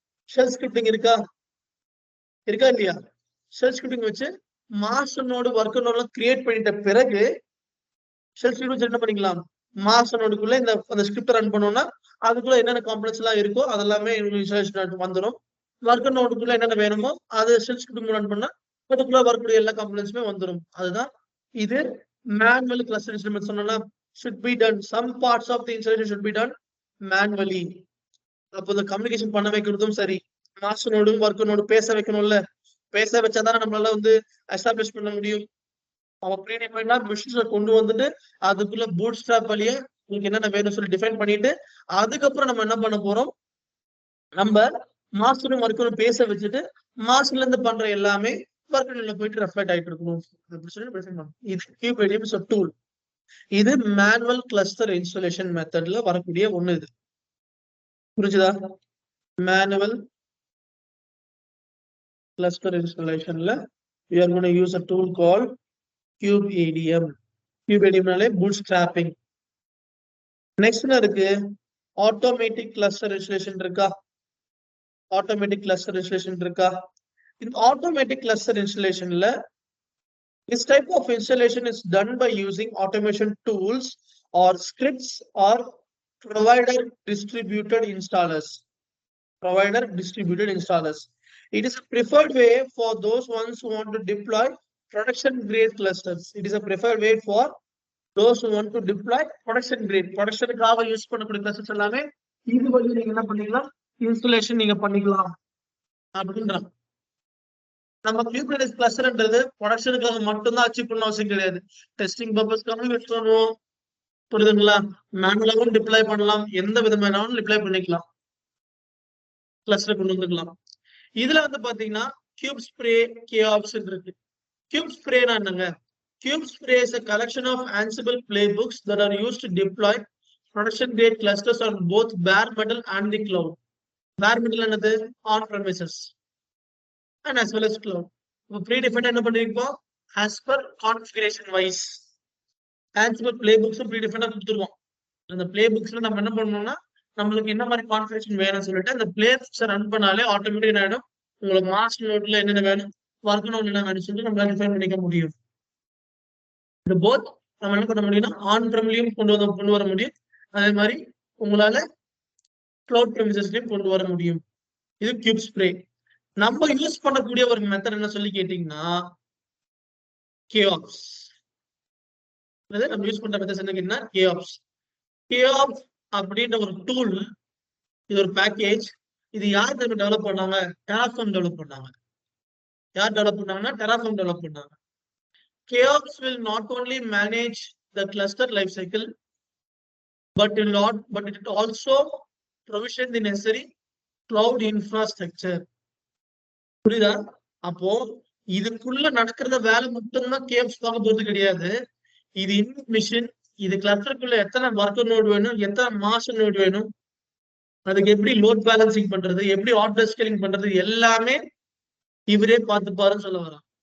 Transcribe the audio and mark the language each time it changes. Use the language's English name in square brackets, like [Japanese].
[Tamil] Shell scripting இருக்கா இல்லையா? Shell scripting வச்சு master node worker node create பண்ணிட்ட பிறகு ஷெல் ஸ்கிரிப்ட் வச்சு என்ன பண்ணிக்கலாம், மாஸ்டர் நோடுக்குள்ள அந்த ஸ்கிரிப்ட் ரன் பண்ணோம்னா அதுக்குள்ள என்னென்ன காம்ப்ளெக்ஸ் எல்லாம் இருக்கோ அதெல்லாமே இன்ஸ்டாலேஷன் வந்துடும். ஒர்க்கர் நோடுக்குள்ள என்னென்ன வேணுமோ அது ஷெல் ஸ்கிரிப்ட் ரன் பண்ணா அதுக்குள்ள வரக்கூடிய எல்லா காம்ப்ளெக்ஸுமே வந்துடும். அதுதான் இது மேனுவல் கிளஸ்டர் இன்ஸ்டாலேஷன் சொன்னா [English] should be done. Some parts of the installation should be done manually. [Tamil] அப்போ இந்த கம்யூனிகேஷன் பண்ண வைக்கிறதும் சரி, மாஸ்டர் நோடும் ஒர்க்கர் நோடு பேச வைக்கணும்ல, பேச வச்சாதானே நம்மளால எஸ்டாப்ளிஷ் பண்ண முடியும். அவன் ப்ரீடிஃபைனா மிஷின்ஸ்ல கொண்டு வந்துட்டு அதுக்குள்ள பூட் ஸ்ட்ராப் வழியா உங்களுக்கு என்னென்ன வேணும் சொல்லி டிஃபைன் பண்ணிட்டு அதுக்கப்புறம் நம்ம என்ன பண்ண போறோம், நம்ம மாஸ்டரும் ஒர்க்கரும் பேச வச்சுட்டு மாஸ்டர்ல இருந்து பண்ற எல்லாமே ஒர்க் போயிட்டு ரெஃப்ளெக்ட் ஆயிட்டு இருக்கணும் அப்படின்னு சொல்லி present பண்ணணும். [English] இது QBDM is a tool. [Tamil] இது மேனுவல் கிளஸ்டர் இன்ஸ்டாலேஷன் மெத்தட்ல வரக்கூடிய ஒண்ணு. இது புரிஞ்சுதா? [English] Manual cluster இன்ஸ்டாலேஷன்ல we are going to use a tool called QBDM. QBDM நாலே bootstrapping. [Tamil] நெக்ஸ்ட் என்ன இருக்கு? [English] Automatic cluster installation இருக்கா? Automatic cluster installation இருக்கா? இந்த ஆட்டோமேட்டிக் கிளஸ்டர் இன்ஸ்டாலேஷன்ல this type of installation is done by using automation tools or scripts or provider distributed installers. Provider distributed installers. It is a preferred way for those ones who want to deploy production grade clusters. It is a preferred way for those who want to deploy production grade. [Tamil] Production காக use பண்ணக்கூடிய clusters எல்லாமே இது வழி நீங்க என்ன பண்ணிக்கலாம்? Installation நீங்க பண்ணிக்கலாம் அப்படின்றாங்க. நம்ம Kubernetes கிளஸ்டர்ன்றது ப்ரொடக்ஷனுக்காக மட்டும்தான் அச்சீவ் பண்ண அவசியம் கிடையாது. டெஸ்டிங் பர்பஸ்க்காக யூஸ் பண்ணுவோம். புரியுதுங்களா? மேனுவலாகவும் டிப்ளாய் பண்ணலாம். எந்த விதமானாலும் டிப்ளாய் பண்ணிக்கலாம். கிளஸ்டர் கொண்டு வந்துக்கலாம். இதுல வந்து பாத்தீங்கன்னா KubeSpray, KOps இருக்கு. KubeSpray என்னங்க? [English] KubeSpray is a collection of Ansible playbooks that are used to deploy production grade clusters on both bare metal and the cloud. Bare metal [Tamil] என்னது? [English] On premises and as well as cloud. [Tamil] Predefined என்ன பண்ணிருக்கோம்? [English] As per configuration wise. Ansible playbooks predefined [Tamil] கொடுத்துருவோம். அந்த playbooksல நம்ம என்ன பண்ணணும்னா நம்மளுக்கு என்ன மாதிரி கான்ஃபிகரேஷன் வேணும்னு சொல்லிட்டு அந்த playbooks ரன் பண்ணாலே ஆட்டோமேட்டிக் ஆயிடும். உங்களுக்கு மாஸ்டர் நோட்ல என்னென்ன வேணும், ஒர்க் நோட் என்ன வேணும்னு சொல்லிட்டு நம்மளால டிஃபைன் பண்ணிக்க முடியும். இது போத் நம்ம என்ன பண்ண முடியும்னா ஆன் பிரம்லயும் கொண்டு வர முடியும். அதே மாதிரி உங்களால கிளவுட் பிரமிசஸ்லயும் கொண்டு வர முடியும். இது KubeSpray. நம்ம யூஸ் பண்ணக்கூடிய ஒரு மெத்தட் என்ன சொல்லி கேட்டீங்கன்னா KOps. நம்ம யூஸ் பண்ற மெத்தட் என்ன கேட்டீங்கன்னா KOps. KOps அப்படின்ற ஒரு டூல், இது ஒரு பேக்கேஜ். இது யார் டெவலப் பண்ணாங்க? Terraform டெவலப் பண்ணாங்க. யார் டெவலப் பண்ணாங்கன்னா Terraform டெவலப் பண்ணாங்க. [English] KOps will not only manage the cluster lifecycle, but it also provision the necessary cloud infrastructure. [Tamil] புரியுதா? அப்போ இதுக்குள்ள நடக்கிற வேலை மட்டும்தான் KOps பார்க்க போறது கிடையாது. இது மிஷின், இது கிளஸ்டருக்குள்ள எத்தனை ஒர்க்கர் நோடு வேணும், எத்தனை மாஸ்டர் நோடு வேணும், அதுக்கு எப்படி லோட் பேலன்சிங் பண்றது, எப்படி ஆட்டோ ஸ்கேலிங் பண்றது, எல்லாமே இவரே பார்த்துப்பாருன்னு சொல்ல வரோம்.